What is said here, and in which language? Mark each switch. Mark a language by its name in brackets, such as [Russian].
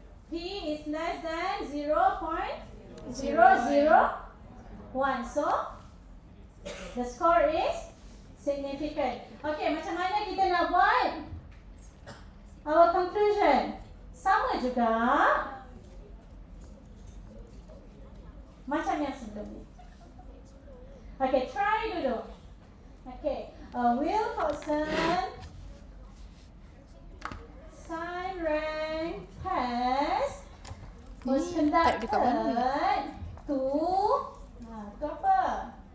[English] P is less than 0.001. So, the score is significant. [Malay] Okay, macam mana kita nak buat [English] our conclusion? [Malay] Sama juga macam yang sebelum ni. Okay, try dulu. [English] Okay, Wilcoxon sign rank test was conducted to apa?